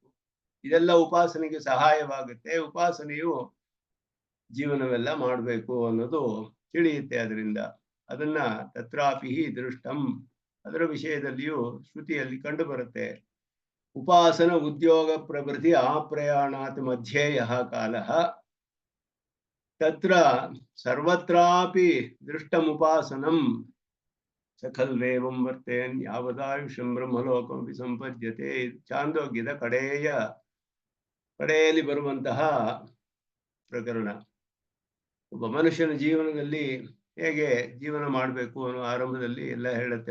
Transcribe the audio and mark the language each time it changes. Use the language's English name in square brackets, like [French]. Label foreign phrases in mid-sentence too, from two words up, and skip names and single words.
[Kannada] ಇದೆಲ್ಲ ಉಪಾಸನೆಗೆ ಸಹಾಯವಾಗುತ್ತೆ. ಉಪಾಸನೆಯು ಜೀವನವೆಲ್ಲ ಮಾಡಬೇಕು ಅನ್ನೋದು ತಿಳಿಯುತ್ತೆ. ಅದರಿಂದ ಅದನ್ನ [Sanskrit] ತತ್ರಾಪಿ ದೃಷ್ಟಂ, [Kannada] ಅದರ ವಿಷಯದಲ್ಲಿಯೂ ಶ್ರುತಿಯಲ್ಲಿ ಕಂಡು ಬರುತ್ತೆ. [Sanskrit] ಉಪಾಸನ ಉದ್ಯೋಗ ಪ್ರಭೃತಿ ಆಪ್ರಯಾಣಾತ್ ಮಧ್ಯೆ ಯಹ ಕಾಲಃ ತತ್ರ ಸರ್ವತ್ರಾಪಿ ದೃಷ್ಟಮುಪಾಸನಂ ಸಖಲ್ವೇವಂ ವರ್ತೇನ್ ಯಾವದಾಯುಷಂ ಬ್ರಹ್ಮಲೋಕಮಪಿ ಸಂಪದ್ಯತೆ. [Kannada] ಚಾಂದೋಗ್ಯದ ಕಡೆಯಲ್ಲಿ ಬರುವಂತಹ ಪ್ರಕರಣ. ಒಬ್ಬ ಮನುಷ್ಯನ ಜೀವನದಲ್ಲಿ ಹೇಗೆ ಜೀವನ ಮಾಡಬೇಕು ಅನ್ನೋ ಆರಂಭದಲ್ಲಿ ಎಲ್ಲ ಹೇಳುತ್ತೆ.